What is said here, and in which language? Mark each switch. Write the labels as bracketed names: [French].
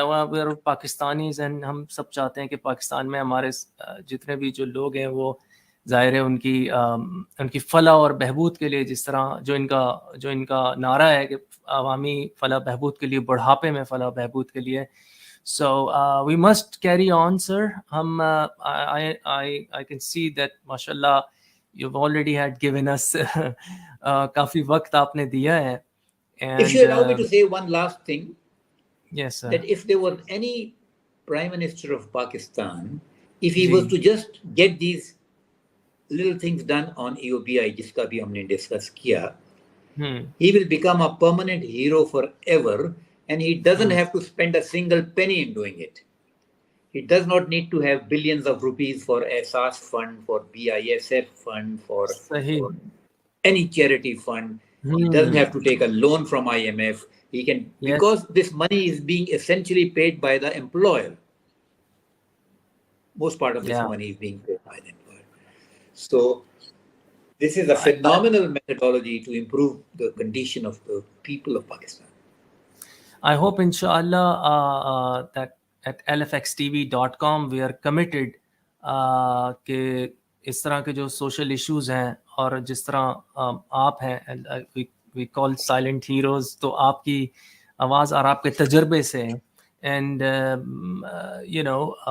[Urdu] وہاں پاکستانیز ہیں, ہم سب چاہتے ہیں کہ پاکستان میں ہمارے جتنے بھی جو لوگ ہیں وہ ظاہر ہے ان کی فلاح اور بہبود کے لیے, جس طرح جو ان کا نعرہ ہے کہ عوامی فلاح بہبود کے لیے, بڑھاپے میں فلاح بہبود کے لیے. [English] So we must carry on, sir. I can see that mashallah you've already had given us [Urdu] کافی وقت آپ نے دیا ہے. [English] And if you allow me to say one last thing, yes sir, that if there was any Prime Minister of Pakistan, if he was to just get these little things done on EOBI [Urdu] جس کا بھی ہم نے discuss کیا, [English] he will become a permanent hero forever, and he doesn't have to spend a single penny in doing it. He does not need to have billions of rupees for SAS fund, for BISF fund, for any charity fund. He doesn't have to take a loan from IMF. He can, because this money is being essentially paid by the employer. Most part of this money is being paid by the employer. So this is a phenomenal methodology to improve the condition of the people of Pakistan. I hope inshallah that at lfxtv.com we are committed [Urdu] کہ اس طرح کے جو social issues ہیں, اور جس طرح آپ ہیں, [English] we call silent heroes, [Urdu] تو آپ کی آواز اور آپ کے تجربے سے, [English] and you know